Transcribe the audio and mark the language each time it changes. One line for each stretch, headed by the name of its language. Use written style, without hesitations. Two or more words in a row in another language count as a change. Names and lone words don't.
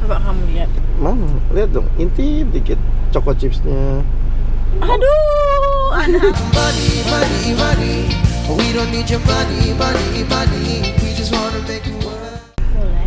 Indonesian: Coba kamu lihat. Mana? Lihat dong, intip dikit
English: choco chipsnya.
Indonesian: Aduh, anak.
English: Money, money, money. We don't need your money, money, money. We just wanna make it work.
Indonesian: Boleh.